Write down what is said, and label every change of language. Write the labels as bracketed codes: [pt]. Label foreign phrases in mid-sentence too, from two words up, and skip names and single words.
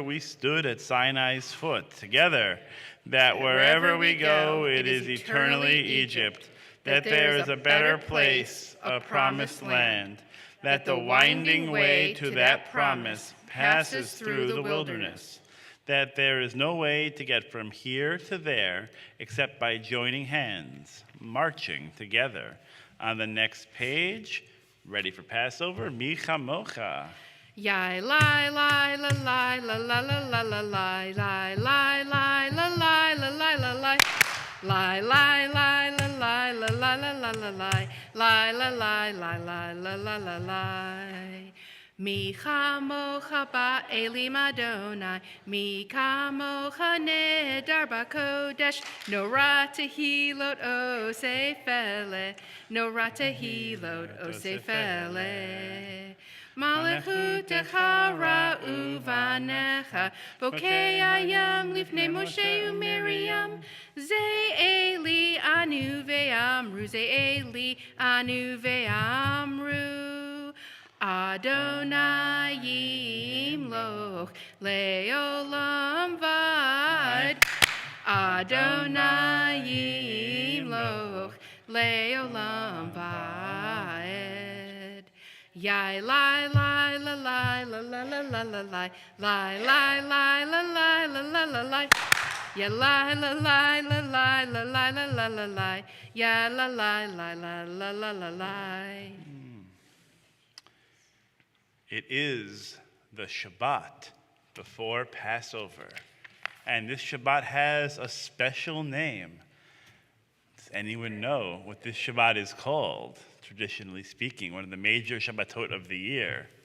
[en] we stood at Sinai's foot, together, that wherever we go, it is eternally Egypt, that there is a better place, a promised land, that the winding way to that promise passes through the wilderness, that there is no way to get from here to there except by joining hands, marching together. On the next page, ready for Passover, Micha Mocha. Yai lai lai la lai la la la la la lai lai lai lai la lai la lai la lai lai lai lai la lai la la la la la lai lai la lai lai lai la la la lai. [he] מי כמכה באלים אדני, מי כמכה נאדר בקודש, נורא תהלות עושה פלא, נורא תהלות עושה פלא. מלכותך ראו בניך, בוקע ים לפני משה ומרים, זה אלי ענו ואמרו, זה אלי ענו ואמרו. אדני ימלוך לעולם ועד. אדני ימלוך לעולם ועד. Yai lai lai la lai la la la la la lai lai lai lai la lai la la la lai. Ya lai la lai la lai la lai la la la lai. Ya la lai la la la la la lai. [en] It is the Shabbat before Passover. And this Shabbat has a special name. Does anyone know what this Shabbat is called, traditionally speaking, one of the major Shabbatot of the year?